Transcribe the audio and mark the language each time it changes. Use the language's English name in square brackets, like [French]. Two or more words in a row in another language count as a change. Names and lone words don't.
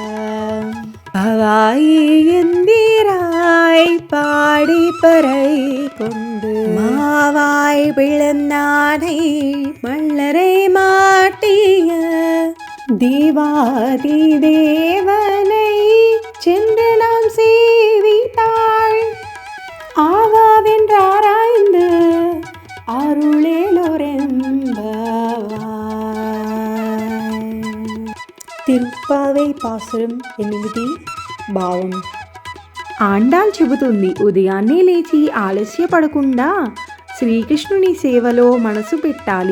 [Tamil] எந்திராய் பாடி பறை கொண்டு மாவாய் பிளந்தானை மல்லரை மாட்டிய தேவாதி தேவனை சென்று நாம் சேவித்தாள் ஆவாவென்றாராய்ந்து [Telugu] తిరుప్పావై పాసురం 8 భావం. ఆండాళ్ చెబుతుంది, ఉదయాన్నే లేచి ఆలస్యపడకుండా శ్రీకృష్ణుని సేవలో మనసు పెట్టాలి.